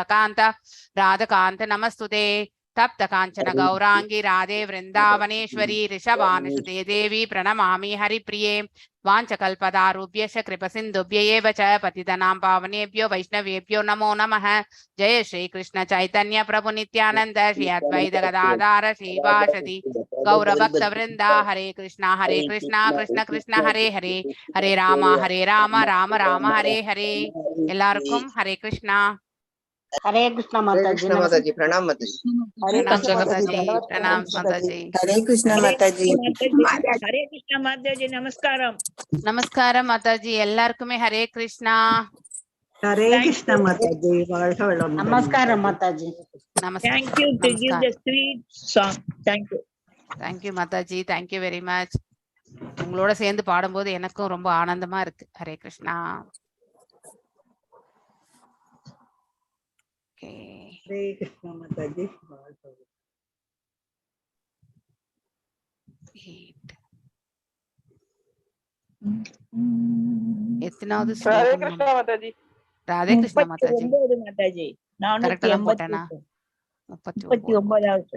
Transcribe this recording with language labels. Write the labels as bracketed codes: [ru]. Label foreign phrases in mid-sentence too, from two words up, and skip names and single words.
[sa] कान्ता राधा कान्ता नमस्तुते तप्त काञ्चन गौराङ्गि राधे वृन्दावनेश्वरि वृषभानुसुते देवि प्रणमामि हरिप्रिये वाञ्छकल्पतारुभ्यश्च कृपसिन्धुभ्य एव च पतितनां पावनेभ्यो वैष्णवेभ्यो नमो नमः जय श्री कृष्ण चैतन्य प्रभु नित्यानंद श्री अद्वैत गदाधर श्रीवासदि गौरभक्तवृंद हरे कृष्णा कृष्ण कृष्ण हरे हरे हरे राम राम राम हरे हरे எல்லாருக்கும் हरे कृष्णा [hi] हरे कृष्णा माताजी प्रणाम माताजी प्रणाम माताजी प्रणाम माताजी हरे कृष्ण माताजी हरे कृष्ण माताजी नमस्कारम [ta] நமஸ்காரம் மாதாஜி எல்லாருக்குமே ஹரே கிருஷ்ணா [hi] हरे कृष्ण माताजी नमस्कार माताजी [en] Thank you to give the sweet song. Thank you. Thank you [ta] மாதாஜி [en] thank you very much [ta] உங்களோட சேர்ந்து பாடும்போது எனக்கும் ரொம்ப ஆனந்தமா இருக்கு ஹரே கிருஷ்ணா [hi] हरे कृष्ण माताजी [ta] எத்தனாவது ராதே ஸ்லோகம் கிருஷ்ணா மாதாஜி ராதே கிருஷ்ணா மாதாஜி 39 மாதாஜி கரெக்ட்டா தான் போட்டேனா 39வது